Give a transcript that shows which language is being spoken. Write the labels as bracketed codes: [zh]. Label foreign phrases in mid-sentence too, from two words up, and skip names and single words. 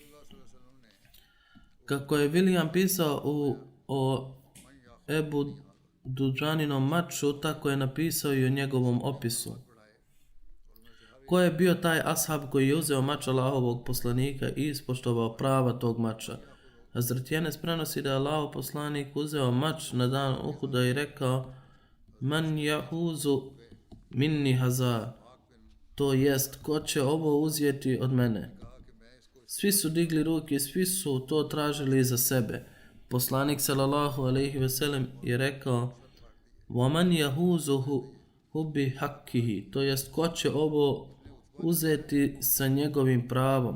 [bs] Kako je William pisao o Ebu Dudžaninom maču, tako je napisao i o njegovom opisu. Ko je bio taj ashab koji je uzeo mač Allahovog poslanika i ispoštovao prava tog mača? Hazret Enes prenosi da je Allahov poslanik uzeo mač na dan Uhuda i rekao: [ar] من يأخذ مني هذا, [bs] to jest, ko će ovo uzeti od mene? Svi su digli ruke, svi su to tražili za sebe. Poslanik [ar] صلى الله عليه وسلم [bs] je rekao: [ar] ومن يأخذه بحقه, [bs] to jest, ko će ovo uzeti sa njegovim pravom.